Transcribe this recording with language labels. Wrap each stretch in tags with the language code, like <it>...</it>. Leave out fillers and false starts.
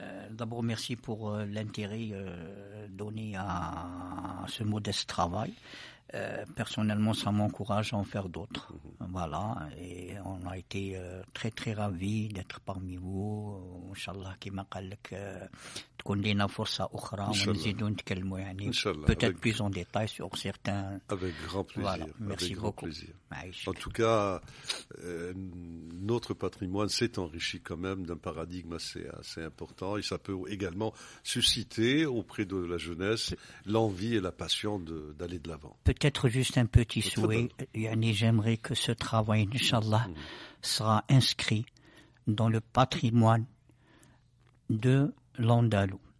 <fr>D'abord, merci pour l'intérêt donné à ce modeste travail. Personnellement, ça m'encourage à en faire d'autres. Voilà, et on a été très très ravis d'être parmi vous.</fr> <ar>Inch'Allah, كما قال لك تكون لنا فرصة أخرى ونزيدوا نتكلموا يعني</ar> <fr>peut-être plus en détail sur certains. Avec grand plaisir. Voilà, merci beaucoup. En tout cas, notre patrimoine s'est enrichi quand même d'un paradigme assez important et ça peut également susciter auprès de la jeunesse l'envie et la passion d'aller de l'avant. Peut-être juste un petit souhait. J'aimerais que ce travail, Inch'Allah, sera inscrit dans le patrimoine de l'Andalou.</fr>